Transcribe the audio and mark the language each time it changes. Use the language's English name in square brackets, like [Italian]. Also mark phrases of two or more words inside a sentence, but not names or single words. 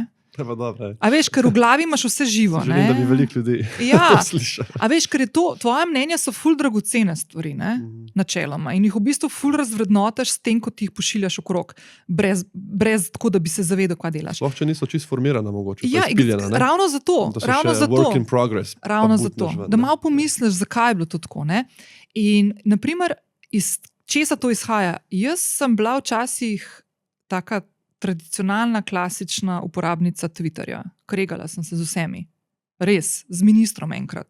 [Slovenian] A veš, ker v glavi imaš vse živo. Želim, da bi veliko ljudi to slišalo. A veš, ker je to, tvoje mnenja so ful dragocene stvari, načeloma. In jih v bistvu ful razvrednotaš s tem, ko ti jih pošiljaš okrog, brez tako, da bi se zavedal, kaj delaš. Sploh, če niso čisto formirana, mogoče. Ja, ravno zato. [English] Work in progress. [Slovenian] Ravno zato. Da malo pomisliš, zakaj je bilo to tako. Ne? In, naprimer, iz česa to izhaja? Jaz sem bila včasih taka tradicionalna, klasična uporabnica Twitterja. Kregala sem se z vsemi. Res, z ministrom enkrat.